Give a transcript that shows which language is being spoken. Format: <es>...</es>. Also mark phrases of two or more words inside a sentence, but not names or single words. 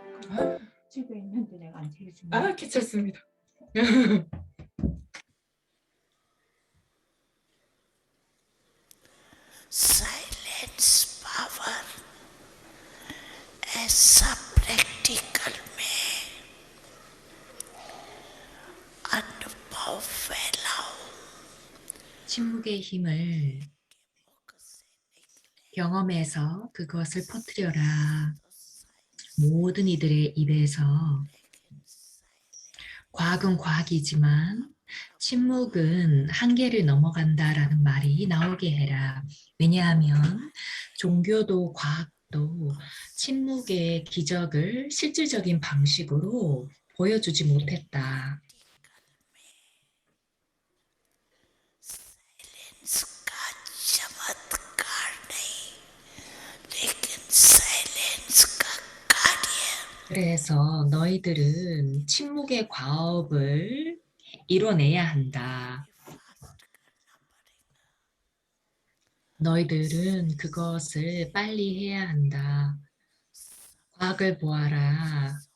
<ko>책에 있는데 내가 안 챙겨준 아, 괜찮습니다.</ko> <en>silence power</en> <hi>ऐसा प्रैक्टिकल में अनुभव फैलाओ.</hi> <ko>침묵의 힘을 경험해서 그것을 퍼뜨려라. 모든 이들의 입에서 과학은 과학이지만 침묵은 한계를 넘어간다라는 말이 나오게 해라. 왜냐하면 종교도 과학도 침묵의 기적을 실질적인 방식으로 보여주지 못했다.</ko> <hi>इसका चमत्कार नहीं, लेकिन साइलेंस का कार्य.</hi> <ko>그래서 너희들은 침묵의 과업을 이뤄내야 한다. 너희들은 그것을 빨리 해야 한다. 과학을 보아라.</ko>